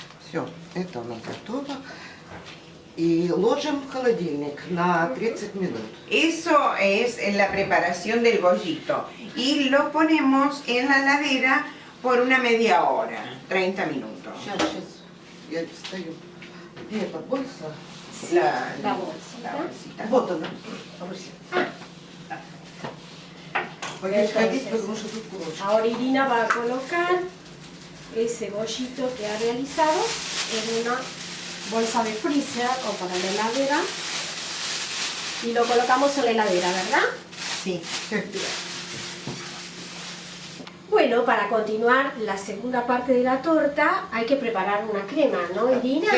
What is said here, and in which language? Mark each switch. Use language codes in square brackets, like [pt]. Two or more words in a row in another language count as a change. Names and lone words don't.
[ru] Все, это у нас готово. Y ложим в холодильник на 30 minutos. [es] Eso es la preparación del bollito. Y lo ponemos en la heladera por una media hora, 30 minutos. [ru] Сейчас, я достаю. Где эта bolsa? [es] La bolsita. La bolsita. [ru] Вот она, Руся. [es] Voy a [ru] ходить, потому что тут курочка. [es] Ahora Irina va a colocar ese bollito que ha realizado en una bolsa de freezer o para la heladera y lo colocamos en la heladera, ¿verdad? Sí. Bueno, para continuar la segunda parte de la torta hay que preparar una crema, ¿no, Irina?